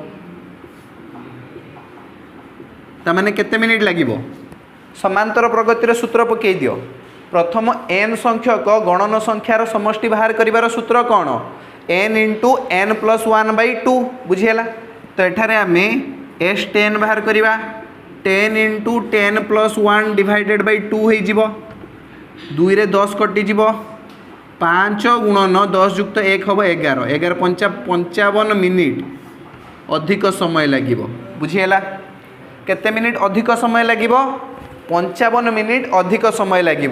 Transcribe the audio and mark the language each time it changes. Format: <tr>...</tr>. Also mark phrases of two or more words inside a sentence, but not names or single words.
<or>ତାମାନେ କେତେ ମିନିଟ ଲାଗିବ? ସମାନ୍ତର ପ୍ରଗତିର ସୂତ୍ର ପକାଇ ଦିଅ। ପ୍ରଥମ n ସଂଖ୍ୟକ ଗଣନ ସଂଖ୍ୟାର ସମଷ୍ଟି ବାହାର କରିବାର ସୂତ୍ର କଣ? n ଇଣ୍ଟୁ n ପ୍ଲସ 1/2। ବୁଝିଏଲା। ତ ଏଠାରେ ଆମେ s10 ବାହାର କରିବା, 10 ଇଣ୍ଟୁ 10 ପ୍ଲସ 1</or> <en>divided by</en> <or>2 ହୋଇ ଯିବ, 2 ରେ 10 କଟି ଯିବ, 5 ଗୁଣନ 10 ଯୁକ୍ତ 1 ହମ 11, 11 ପଞ୍ଚା 55 ମିନିଟ ଅଧିକ ସମୟ ଲାଗିବ। ବୁଝିଏଲା। କେତେ ମିନିଟ ଅଧିକ ସମୟ ଲାଗିବ? 55 ମିନିଟ ଅଧିକ ସମୟ ଲାଗିବ।</or>